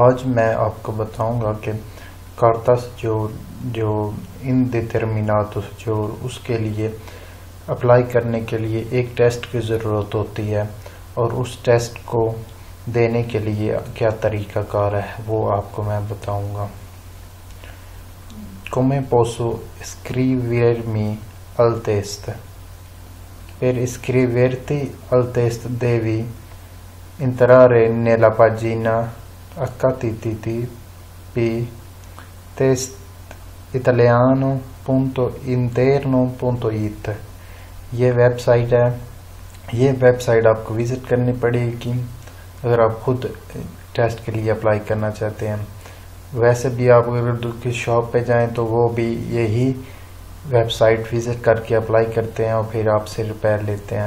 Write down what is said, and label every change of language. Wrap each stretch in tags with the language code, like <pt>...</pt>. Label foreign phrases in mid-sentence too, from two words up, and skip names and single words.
<ur>آج میں آپ کو بتاؤں گا کہ کارتاس جو انڈیٹرمیناتس اس کے لیے اپلائی کرنے کے لیے ایک ٹیسٹ کی ضرورت ہوتی ہے اور اس ٹیسٹ کو دینے کے لیے کیا طریقہ کار ہے وہ آپ کو میں بتاؤں گا.</ur> <it>Come posso iscrivermi al test? Per iscriverti al test devi entrare nella pagina http testitaliano.interno.it।</it> <ur>یہ ویب سائٹ ہے. یہ ویب سائٹ آپ کو وزٹ کرنی پڑے گی اگر آپ خود ٹیسٹ کے لیے اپلائی کرنا چاہتے ہیں. ویسے بھی آپ اگر کسی شاپ پہ جائیں تو وہ بھی یہی ویب سائٹ وزٹ کر کے اپلائی کرتے ہیں اور پھر آپ سے روپے لیتے ہیں.</ur>